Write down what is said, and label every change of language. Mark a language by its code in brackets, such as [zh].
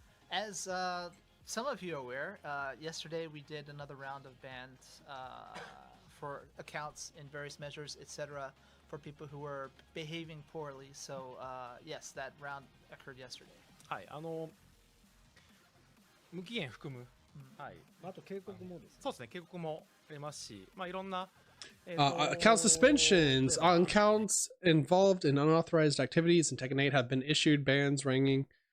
[en] As some of you are aware, yesterday we did another round of bans for accounts in various measures, etc., for people who were behaving poorly. So yes, that round occurred yesterday. [ja] はい、無期限含む、はい、あと警告もですね。そうですね、警告もありますし、まあいろんな。 [en] Account suspensions on accounts involved in unauthorized activities in Tekken 8 have been issued. Bans ringing.